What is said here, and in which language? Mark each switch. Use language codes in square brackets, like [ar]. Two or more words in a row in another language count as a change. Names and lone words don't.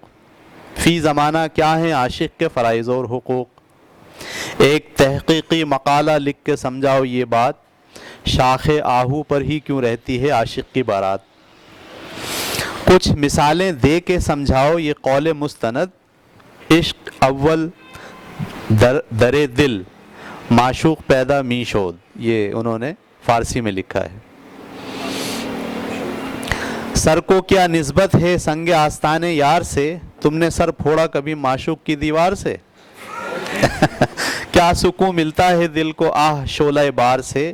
[ur] فی زمانہ کیا ہیں عاشق کے فرائض اور حقوق؟ ایک تحقیقی مقالہ لکھ کے سمجھاؤ یہ بات. شاخ آہو پر ہی کیوں رہتی ہے عاشق کی بارات؟ کچھ مثالیں دے کے سمجھاؤ یہ قول مستند. [fa] عشق اول در دل معشوق پیدا می شود. [ur] یہ انہوں نے فارسی میں لکھا ہے. سر کو کیا نسبت ہے سنگ آستان یار سے؟ تم نے سر پھوڑا کبھی معشوق کی دیوار سے؟ کیا سکون ملتا ہے دل کو آہ شعلہ بار سے؟